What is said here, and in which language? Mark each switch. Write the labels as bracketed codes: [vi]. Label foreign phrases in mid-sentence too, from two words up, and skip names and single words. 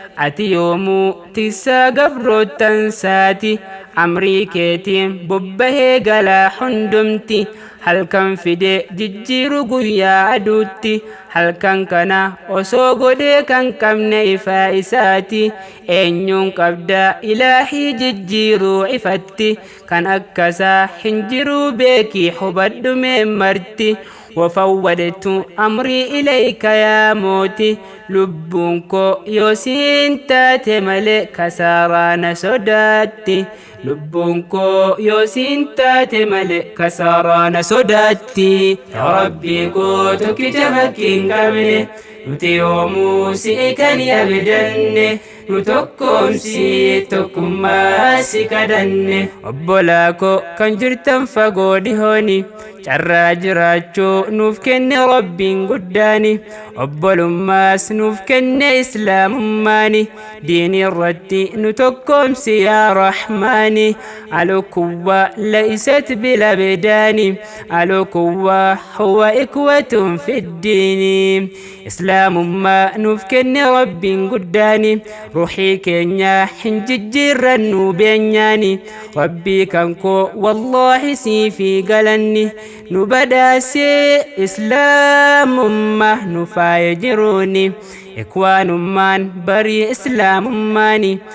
[om] ati yoomuu tiksaa gabroottan saati, amrii keetiin bobbahee galaa hundumti, halkan fide jijjiiru guyyaa aduutti, halkan kana osoo godhee kan qabne ifaa isaati, eenyuun qabda ilaahii jijjiiruu ifatti, kan akkasaa hin jiruu beekii hubadhu mee marti. [ar] وفوضت أمري إليك يا موتي، [om] lubbuun koo yoo siin taate malee kasaaraa na sodaatti, lubbuun koo yoo siin taate malee kasaaraa na sodaatti. Ya Rabbi, koo tokkicha fakkiin qabne, nuti yoomuu si'i kan abdanne, nu tokkoomsi tokkummaa si kadanne. Obbolaa koo kan jirtan fagoo dhihooni, carraa jiraachuu nuuf kenne Rabbiin guddaani, obbolummaas nuuf kenne Islaamummaani, diinii irratti nu tokkoomsi yaa Rahmaani, [ar] الأخوة ليست بلا بداني، الأخوة هو إخوة في الدين. [om] Islaamummaa nuuf kenne Rabbiin guddaani, ruuxii keenya hin jijjiirrannu beenyaani, Rabbii kan koo wallaahi sii fi galanni, nu badhaasee Islaamummaa nu faaye jiruuni, ikwaanummaan barii Islaamummaani,